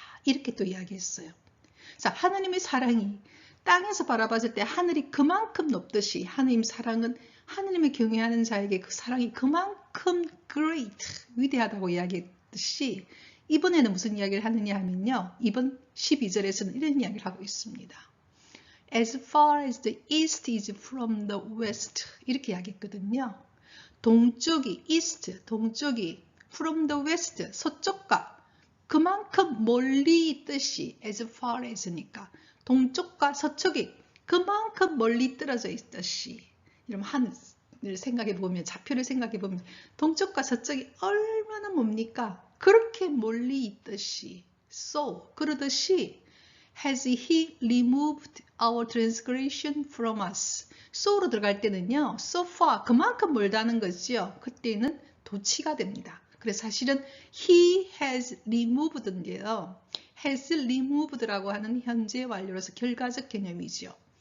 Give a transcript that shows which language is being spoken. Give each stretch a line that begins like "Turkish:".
Korean: 이렇게 또 이야기했어요. 자, 하느님의 사랑이 땅에서 바라봤을 때 하늘이 그만큼 높듯이 하느님 사랑은 하느님을 경외하는 자에게 그 사랑이 그만큼 great, 위대하다고 이야기했듯이 이번에는 무슨 이야기를 하느냐 하면요. 이번 12절에서는 이런 이야기를 하고 있습니다.
English: As far as the east is from the west
Korean: 이렇게 이야기했거든요. 동쪽이 east, 동쪽이
English: from the west,
Korean: 서쪽과 그만큼 멀리 있듯이
English: as far as
Korean: 니까 동쪽과 서쪽이 그만큼 멀리 떨어져 있듯이 여러분 하늘을 생각해 보면 좌표를 생각해 보면 동쪽과 서쪽이 얼마나 뭡니까? 그렇게 멀리 있듯이 그러듯이
English: has he removed our transgression from us.
Korean: so로 들어갈 때는요.
English: so far
Korean: 그만큼 멀다는 거죠. 그때는 도치가 됩니다. 그래서 사실은
English: he has removed
Korean: 인데요.
English: has removed
Korean: 라고 하는 현재 완료로서 결과적 개념이죠.